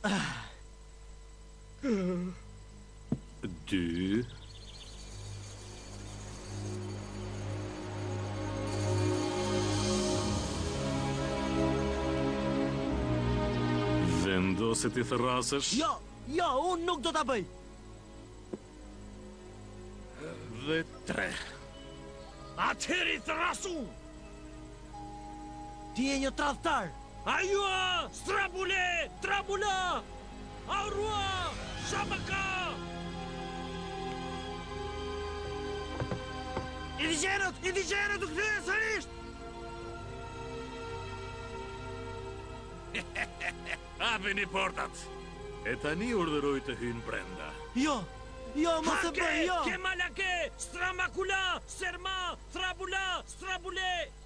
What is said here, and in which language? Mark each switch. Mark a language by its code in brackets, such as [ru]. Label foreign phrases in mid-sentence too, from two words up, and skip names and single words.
[sq] 2 Vendose ti thërrasësh? Jo, unë nuk do ta bëj. Dhe 3. Atëri thrasu! Ti je një tradhtar. Ajua! Strabule! Trabula! Aurua! Shamaka! Indigjenët u kthyen sërish! Hapini portat! E tani urdhëroj të hynë brenda. Jo, mos e bëj, jo! Kemalake! Stramakula! Serma! Trabula! Strabule!